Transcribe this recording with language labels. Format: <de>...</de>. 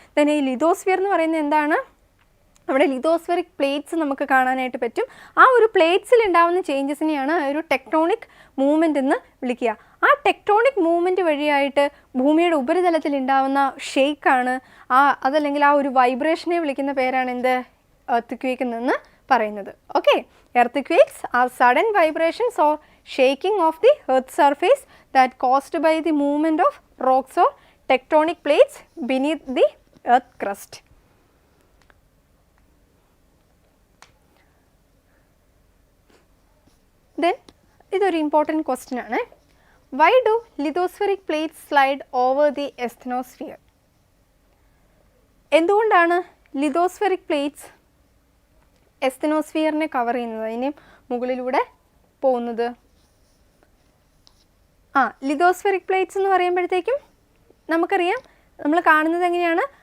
<ml>തന്നെ ഈ ലിതോസ്ഫിയർ എന്ന് പറയുന്നത് എന്താണ്? അവിടെ ലിതോസ്ഫെറിക് പ്ലേറ്റ്സ് നമുക്ക് കാണാനായിട്ട് പറ്റും. ആ ഒരു പ്ലേറ്റ്സിൽ ഉണ്ടാകുന്ന ചേഞ്ചസിനെയാണ് ഒരു ടെക്ടോണിക് മൂവ്മെൻ്റ് എന്ന് വിളിക്കുക. ആ ടെക്ടോണിക് മൂവ്മെൻറ്റ് വഴിയായിട്ട് ഭൂമിയുടെ ഉപരിതലത്തിൽ ഉണ്ടാകുന്ന ഷെയ്ക്കാണ് അതല്ലെങ്കിൽ ആ ഒരു വൈബ്രേഷനെ വിളിക്കുന്ന പേരാണ് എന്ത്? എർത്ത് എന്ന് പറയുന്നത്. Okay.</ml> <en>earthquakes are sudden vibrations or shaking of the earth's surface that caused by the movement of rocks or tectonic plates beneath the earth crust.</en> <ml>Then ഇതൊരു ഇമ്പോർട്ടൻറ്റ് ക്വസ്റ്റ്യൻ ആണ്.</ml> <en>Why do lithospheric plates slide over the asthenosphere?</en> <ml>എന്തുകൊണ്ടാണ് ലിതോസ്ഫെറിക് plates എസ്തനോസ്ഫിയറിനെ cover ചെയ്യുന്നത്, അതിന് മുകളിലൂടെ പോകുന്നത്? ലിതോസ്ഫെറിക് plates എന്ന് പറയുമ്പോഴത്തേക്കും നമുക്കറിയാം, നമ്മൾ കാണുന്നത് എങ്ങനെയാണ്?</ml>